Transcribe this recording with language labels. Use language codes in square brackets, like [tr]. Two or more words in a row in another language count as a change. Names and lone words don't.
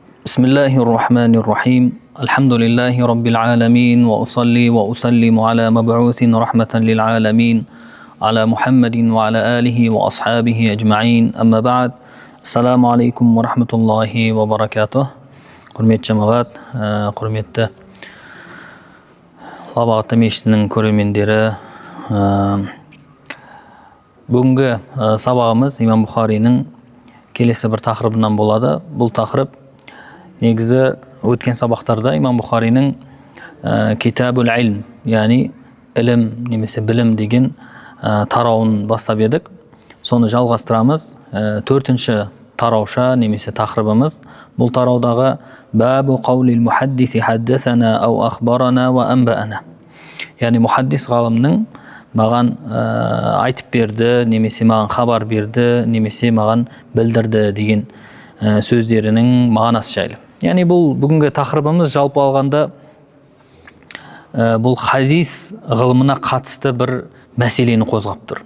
[ar] بسم الله الرحمن الرحيم الحمد لله رب العالمين وأصلي وأسلم على مبعوث رحمة للعالمين على محمد وعلى آله وأصحابه أجمعين أما بعد السلام عليكم ورحمة الله وبركاته [kk] құрметті жамағат, құрметті Лабағаты мешітінің көрермендері, бүгінгі сабағымыз имам Бұхаринің келесі бір тақырыбынан болады. Бұл тақырып негізі өткен сабақтарда имам Бұхаринің Китабул Илм, яғни ілім немесе білім деген тарауын бастап едік. Соны жалғастырамыз. Төртінші тарауша немесе тақырыбымыз бұл тараудағы [ar] باب قول المحدث حدثنا أو أخبرنا وأنبأنا. [kk] Яғни мухаддис ғалымның маған айтып берді, немесе маған хабар берді, немесе маған білдірді деген сөздерінің мағынасы жайлы. Яғни бұл бүгінгі тақырыбымыз жалпы алғанда бұл хадис ғылымына қатысты бір мәселені қозғап тұр.